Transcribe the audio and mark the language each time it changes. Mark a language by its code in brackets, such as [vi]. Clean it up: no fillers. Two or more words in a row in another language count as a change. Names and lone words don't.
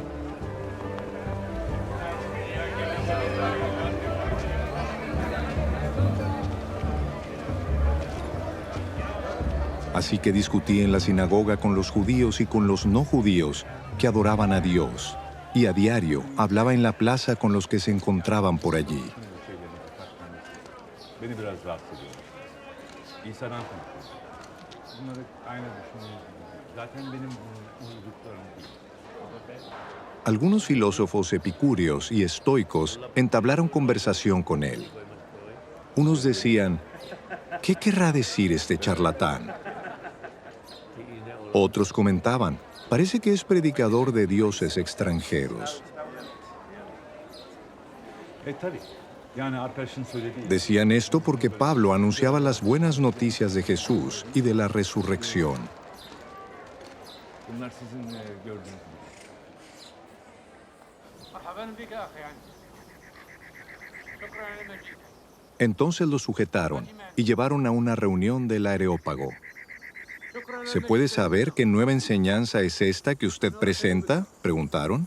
[es] Así que discutí en la sinagoga con los judíos y con los no judíos que adoraban a Dios, y a diario hablaba en la plaza con los que se encontraban por allí. [tr] Beni biraz rahatsız ediyor. İsa'dan konuşuyoruz. Bunları aynı düşünüyoruz. Zaten benim uyduklarım değil. [es] Algunos filósofos epicúreos y estoicos entablaron conversación con él. Unos decían, ¿qué querrá decir este charlatán? Otros comentaban, parece que es predicador de dioses extranjeros. [tr] Tabii. Yani arkadaşın söylediği. [es] Decían esto porque Pablo anunciaba las buenas noticias de Jesús y de la resurrección. [tr] Bunlar sizin gördüğünüz gibi. [es] Entonces lo sujetaron y llevaron a una reunión del Areópago. ¿Se puede saber qué nueva enseñanza es esta que usted presenta?, preguntaron.